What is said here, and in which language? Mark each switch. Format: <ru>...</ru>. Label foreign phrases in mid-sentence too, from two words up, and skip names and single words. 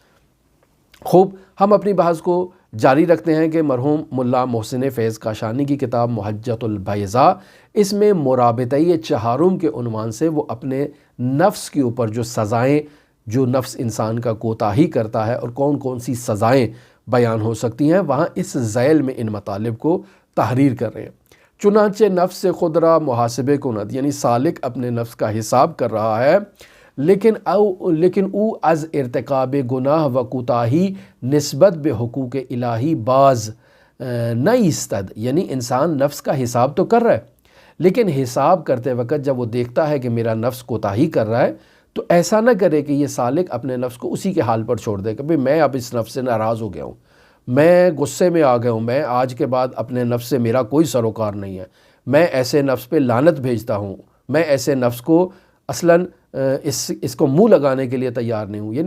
<ur>خوب، ہم اپنی بحث کو جاری رکھتے ہیں کہ مرحوم ملا محسن فیض کاشانی کی کتاب محجت البیضاء، اس میں مرابطۂ چہارم کے عنوان سے وہ اپنے نفس کے اوپر جو سزائیں جو نفس انسان کا کوتاہی کرتا ہے اور کون کون سی سزائیں بیان ہو سکتی ہیں، وہاں اس ذیل میں ان مطالب کو تحریر کر رہے ہیں.</ur> <fa>چنانچہ نفس سے خود را محاسبے کند،</fa> <ur>یعنی سالک اپنے نفس کا حساب کر رہا ہے،</ur> <fa>لیکن او از ارتکاب گناہ و کوتاہی نسبت بے حقوق الہی باز نہ ایستد.</fa> <ur>یعنی انسان نفس کا حساب تو کر رہا ہے، لیکن حساب کرتے وقت جب وہ دیکھتا ہے کہ میرا نفس کوتاہی کر رہا ہے تو ایسا نہ کرے کہ یہ سالک اپنے نفس کو اسی کے حال پر چھوڑ دے کہ بھئی میں اب اس نفس سے ناراض ہو گیا ہوں، میں غصے میں آ گیا ہوں، میں آج کے بعد اپنے نفس سے میرا کوئی سروکار نہیں ہے، میں ایسے نفس پہ لعنت بھیجتا ہوں، میں ایسے نفس کو اصلاً اس کو منہ لگانے کے لیے تیار نہیں ہوں.</ur>